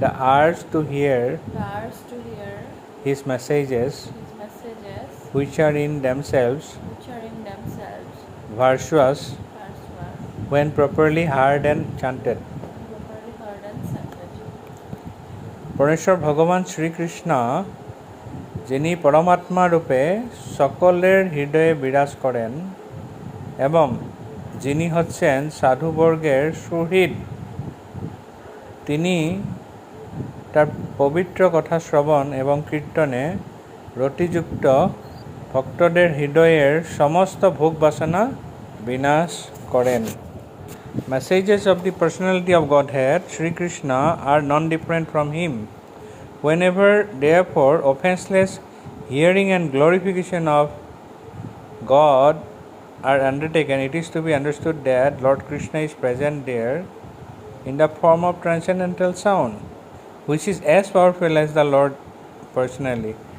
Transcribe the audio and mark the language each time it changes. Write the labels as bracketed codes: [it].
[en] the arts to hear the arts to hear his messages, his messages, which are in themselves which are in themselves virtuous virtuous, when properly heard and chanted. properly heard and chanted. [bn] পরমেশ্বর ভগবান শ্রীকৃষ্ণ যিনি পরমাত্মা রূপে সকলের হৃদয়ে বিরাজ করেন এবং যিনি হচ্ছেন সাধুবর্গের সুহৃদ, তিনি তার পবিত্র কথা শ্রবণ এবং কীর্তনে রতিযুক্ত ভক্তদের হৃদয়ের সমস্ত ভোগ বাসনা বিনাশ করেন। [en] Messages of the personality of Godhead, Sri Krishna, are non-different from him. Whenever, therefore, offenseless hearing and glorification of God are undertaken, it is to be understood that Lord Krishna is present there in the form of transcendental sound, which is as powerful as the Lord personally.